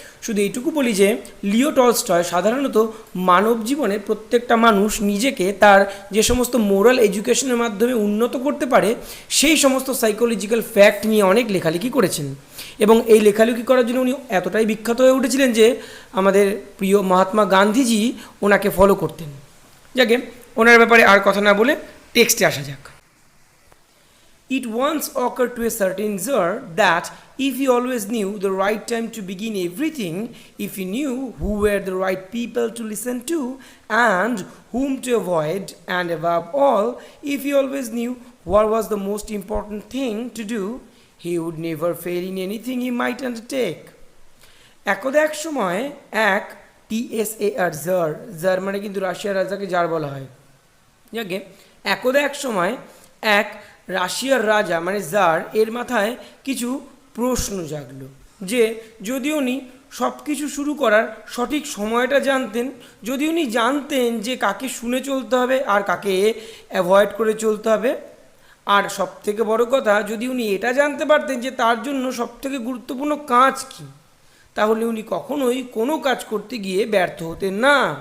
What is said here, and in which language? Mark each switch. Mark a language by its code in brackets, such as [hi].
[bn] শুধু এইটুকু বলি যে লিও টলস্টয় সাধারণত মানব জীবনে প্রত্যেকটা মানুষ নিজেকে তার যে সমস্ত মোরাল এডুকেশনের মাধ্যমে উন্নত করতে পারে, সেই সমস্ত সাইকোলজিক্যাল ফ্যাক্ট নিয়ে অনেক লেখালেখি করেছেন। এবং এই লেখালেখি করার জন্য উনি এতটাই বিখ্যাত হয়ে উঠেছিলেন যে আমাদের প্রিয় মহাত্মা গান্ধীজি ওনাকে ফলো করতেন। যাকে ওনার ব্যাপারে আর কথা না বলে টেক্সটে আসা যাক। [en] It once occurred to a certain Tsar that if he always knew the right time to begin everything, if he knew who were the right people to listen to and whom to avoid, and above all, if he always knew what was the most important thing to do, he would never fail in anything he might undertake. [bn] একদা এক সময় এক TSAR jar, jar মানে কিন্তু রাশিয়ার রাজাকে jar বলা হয়। যাকে একদা এক সময় এক রাশিয়ার রাজা মানে জার এর মাথায় কিছু প্রশ্ন জাগলো, যে যদি উনি সব কিছু শুরু করার সঠিক সময়টা জানতেন, যদি উনি জানতেন যে কাকে শুনে চলতে হবে আর কাকে অ্যাভয়েড করে চলতে হবে, আর সবথেকে বড় কথা যদি উনি এটা জানতে পারতেন যে তার জন্য সবথেকে গুরুত্বপূর্ণ কাজ কী, তাহলে উনি কখনোই কোনো কাজ করতে গিয়ে ব্যর্থ হতেন না।